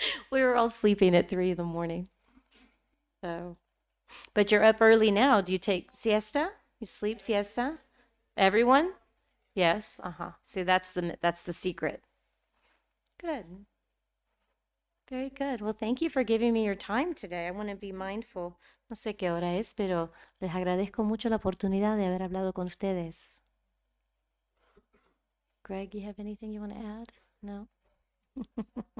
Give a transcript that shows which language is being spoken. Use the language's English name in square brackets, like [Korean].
[English] We were all sleeping at 3 in the morning. So, but you're up early now. Do you take siesta? You sleep siesta? Everyone? Yes. Uh-huh. See, that's the secret. Good. Very good. Well, thank you for giving me your time today. I want to be mindful. [Spanish] No sé qué hora es, pero les agradezco mucho la oportunidad de haber hablado con ustedes. [English] Greg, you have anything you want to add? No?